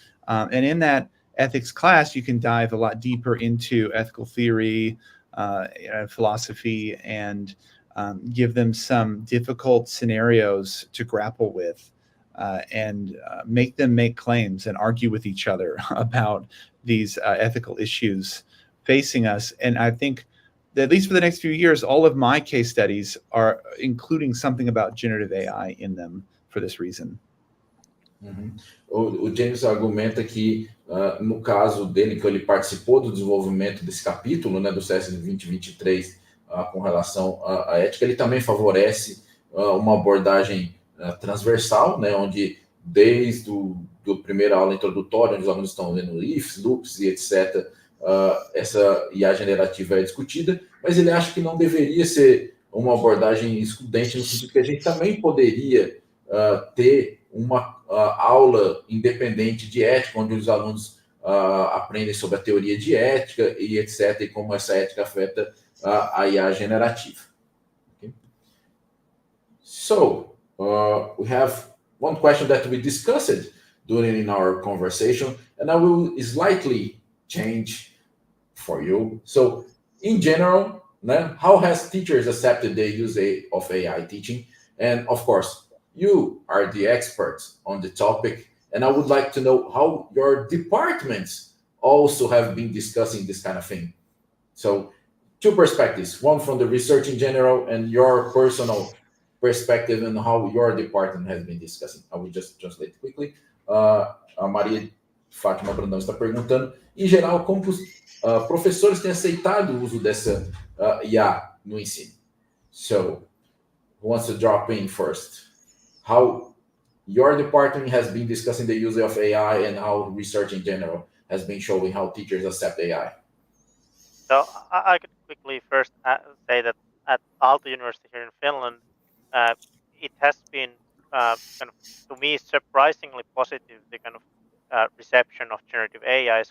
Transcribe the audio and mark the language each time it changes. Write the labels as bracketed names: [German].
[English] And in that ethics class, you can dive a lot deeper into ethical theory, philosophy, and give them some difficult scenarios to grapple with, and make them make claims and argue with each other about these ethical issues facing us. And I think that at least for the next few years, all of my case studies are including something about generative AI in them for this reason. Uhum. [Portuguese] O James argumenta que, no caso dele, que ele participou do desenvolvimento desse capítulo, né, do CS 2023, com relação à ética, ele também favorece uma abordagem transversal, né, onde desde do primeira aula introdutória, onde os alunos estão vendo ifs, loops e etc., essa IA generativa é discutida, mas ele acha que não deveria ser uma abordagem excludente, no sentido que a gente também poderia ter uma aula independente de ética, onde os alunos aprendem sobre a teoria de ética e etc., e como essa ética afeta a IA generativa. [English] Okay? So, we have one question that we discussed during our conversation, and I will slightly change for you. So, in general, how has teachers accepted the use of AI teaching? And of course, you are the experts on the topic, and I would like to know how your departments also have been discussing this kind of thing. So, two perspectives, one from the research in general and your personal perspective and how your department has been discussing. I will just translate quickly. [Portuguese] A Maria Fátima Brandão está perguntando, em geral, como os professores têm aceitado o uso dessa IA no ensino. [English] So, who wants to drop in first? How your department has been discussing the use of AI and how research in general has been showing how teachers accept AI. So I could quickly first say that at Aalto University here in Finland, it has been kind of, to me, surprisingly positive, the kind of reception of generative AI.